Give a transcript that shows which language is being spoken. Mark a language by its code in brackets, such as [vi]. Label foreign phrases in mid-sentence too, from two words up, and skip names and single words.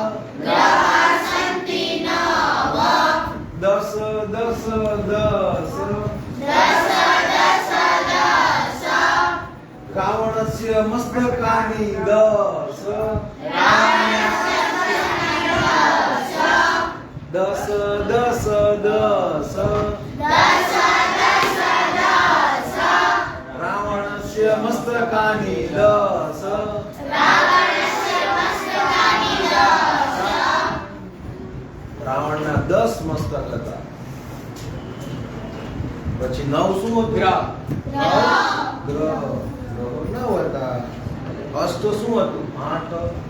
[sa] दश दश दश रावणस्य मस्तकानि दश दश दश दश रावणस्य मस्तकानि दश [gu] રાવણના 10 મસ્તક હતા. પછી 9 શું હતું? ગ્રહ 9 હતા. અષ્ટ શું હતું? 8